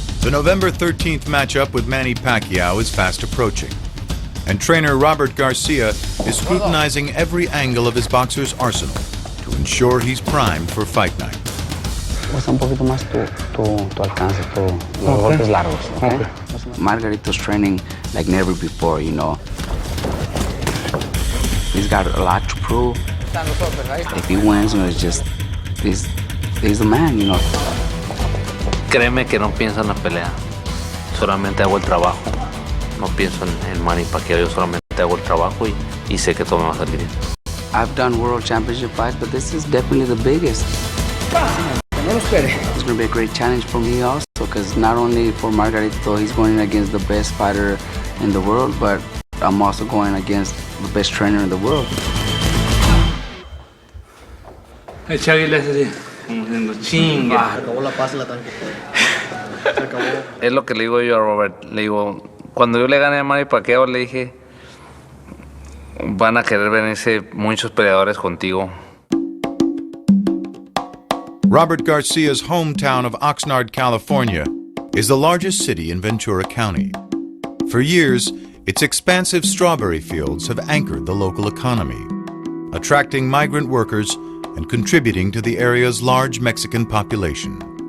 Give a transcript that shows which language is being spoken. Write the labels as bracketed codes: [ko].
[en] November 13th matchup with Manny Pacquiao is fast approaching, and trainer Robert Garcia is scrutinizing every angle of his boxer's arsenal to ensure he's primed for fight night. [es] Usa un poquito más tu alcance, los golpes largos, okay? [en] Margarito's training like never before, you know. He's got a lot to prove. If he wins, you know, it's just, he's the man, you know. [es] Créeme que no pienso en la pelea, solamente hago el trabajo. No pienso en Manny Pacquiao, yo solamente hago el trabajo y sé que todo me va a salir bien. [en] I've done world championship fights, but this is definitely the biggest. It's going to be a great challenge for me also, because not only for Margarito, he's going against the best fighter in the world, but I'm also going against the best trainer in the world. [es] El Chagui le hace así, como diciendo, chinga. Acabó la paz, la tanque. Se acabó. Es lo que le digo yo a Robert, le digo, cuando yo le gané a Manny Pacquiao, le dije, van a querer venirse muchos peleadores contigo. [en] Robert Garcia's hometown of Oxnard, California, is the largest city in Ventura County. For years, its expansive strawberry fields have anchored the local economy, attracting migrant workers and contributing to the area's large Mexican population.